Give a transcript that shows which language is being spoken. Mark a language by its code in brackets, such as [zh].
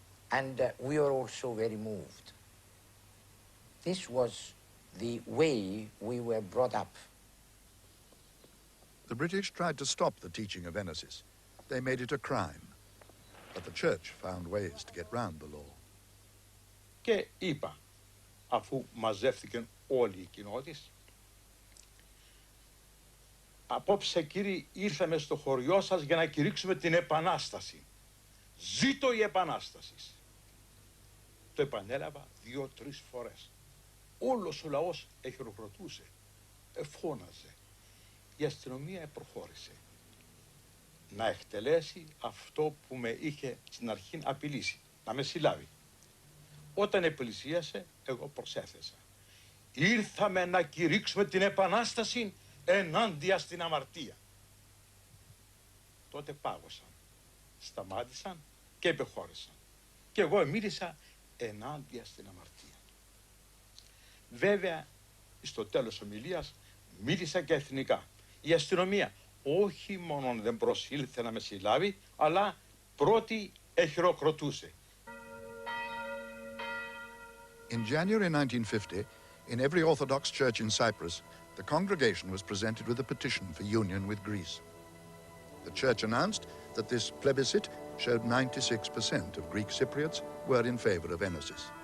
[en] And we were also very moved. This was the way we were brought up. The British tried to stop the teaching of ENOSIS. They made it a crime. But the church found ways to get round the law. [el] Και είπα, αφού μαζεύτηκαν όλοι οι κοινότητες, απόψε κύριοι ήρθαμε στο χωριό σας για να κηρύξουμε την Επανάσταση. Ζήτω η Επανάσταση. Το επανέλαβα 2-3 φορές. Όλος ο λαός εχειροκροτούσε, φώναζε. Η αστυνομία προχώρησε να εκτελέσει αυτό που με είχε στην αρχή απειλήσει, να με συλλάβει. Όταν επλησίασε, εγώ προσέθεσα. Ήρθαμε να κηρύξουμε την Επανάσταση ενάντια στην αμαρτία. Τότε πάγωσαν, σταμάτησαν και επεχώρησαν. Και εγώ μίλησα ενάντια στην αμαρτία. Βέβαια, στο τέλος ομιλίας μίλησα και εθνικά. Η αστυνομία όχι μόνο δεν προσήλθε να με συλλάβει, αλλά πρώτη εχειροκροτούσε. [en] In January 1950, in every Orthodox church in Cyprus, the congregation was presented with a petition for union with Greece. The church announced that this plebiscite showed 96% of Greek Cypriots were in favor of ENOSIS.